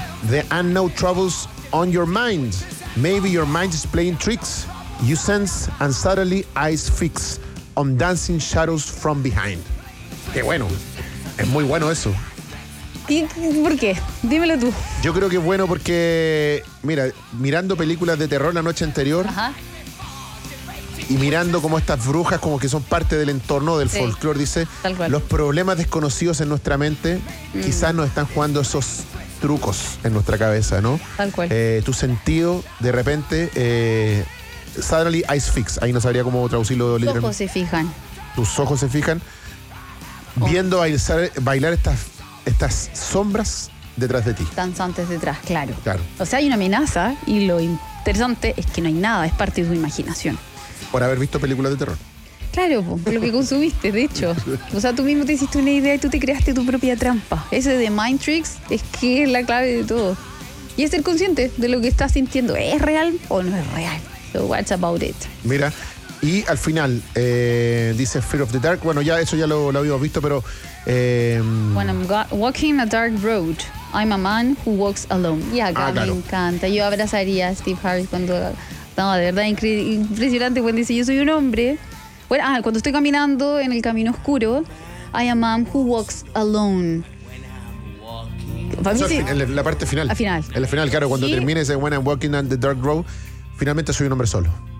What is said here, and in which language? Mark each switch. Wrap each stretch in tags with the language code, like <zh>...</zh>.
<en>There are no troubles on your mind. Maybe your mind is playing tricks. You sense and suddenly eyes fix on dancing shadows from behind.</en> <es>Qué bueno. Es muy bueno eso. ¿Por qué? Dímelo tú. Yo creo que es bueno porque, mira, mirando películas de terror la noche anterior, ajá, y mirando como estas brujas como que son parte del entorno, del, sí, folclore, dice, tal cual, los problemas desconocidos en nuestra mente, quizás nos están jugando esos trucos en nuestra cabeza, ¿no? Tal cual. Tu sentido, de repente,</es> <en>suddenly eyes fix,</en> <es>ahí no sabría cómo traducirlo. Tus ojos se fijan. Tus ojos se fijan, viendo bailar estas sombras detrás de ti. Danzantes detrás, claro. Claro. O sea, hay una amenaza y lo interesante es que no hay nada, es parte de tu imaginación. Por haber visto películas de terror. Claro, por lo que consumiste, de hecho. O sea, tú mismo te hiciste una idea y tú te creaste tu propia trampa. Eso de Mind Tricks es que es la clave de todo. Y es ser consciente de lo que estás sintiendo. ¿Es real o no es real?</es> <en>So what's about it?</en> <es>Mira, y al final, dice Fear of the Dark. Bueno, ya eso ya lo habíamos visto, pero...</es> <en>When I'm walking a dark road, I'm a man who walks alone.</en> <es>Y acá me encanta. Yo abrazaría a Steve Harris cuando... No, de verdad, impresionante cuando dice yo soy un hombre... Bueno, cuando estoy caminando en el camino oscuro,</es> <en>I am a man who walks alone.</en> <es>Para mí, o sea, en la parte final. Al final. En la final, claro, cuando, sí, termina ese</es> <en>When I'm walking on the dark road,</en> <es>finalmente soy un hombre solo.</es>